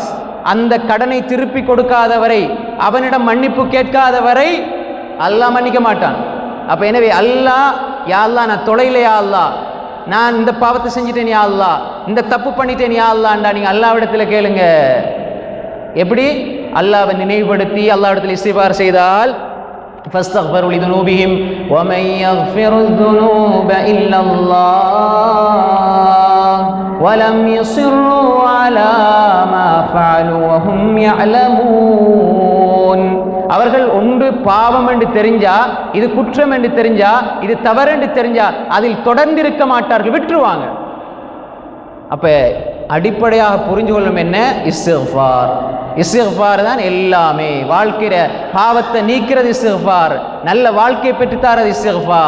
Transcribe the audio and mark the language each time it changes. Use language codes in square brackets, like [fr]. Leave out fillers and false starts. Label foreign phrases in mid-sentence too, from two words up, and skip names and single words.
[ta] அந்த கடனை திருப்பி கொடுக்காதவரை, அவனிடம் மன்னிப்பு கேட்காதவரை அல்லாஹ் மன்னிக்க மாட்டான். அப்ப எனவே அல்லாஹ், [ar] يا الله [ta] நான் தொலைல, [ar] يا الله [ta] நான் இந்த பாவத்தை செஞ்சிட்டேன், [ar] يا الله [ta] இந்த தப்பு பண்ணிட்டேன், யா அல்லாஹ்டா நீங்க அல்லாஹ்விடத்துல கேளுங்க. எப்படி? அல்லாஹ்வை நினைவுபடுத்தி அல்லாஹ்விடத்துல இஸ்திக்ஃபார் செய்தால் [ar] فاستغفروا لذنوبهم ومن يغفر الذنوب إلا الله ولم يصروا على ما فعلوا وهم يعلمون. [ta] அவர்கள் ஒன்று பாவம் என்று தெரிஞ்சா, இது குற்றம் என்று தெரிஞ்சா, இது தவறு என்று தெரிஞ்சா அதில் தொடர்ந்து இருக்க மாட்டார்கள், விட்டுருவாங்க. அப்ப அடிப்படையாக புரிஞ்சு கொள்ளும் என்ன? இஸ்திக்ஃபார். இஸ்திக்ஃபார் தான் எல்லாமே. வாழ்க்கையில பாவத்தை நீக்கிறது இஸ்திக்ஃபார், நல்ல வாழ்க்கையை பெற்றுத்தாரது இஸ்திக்ஃபார்.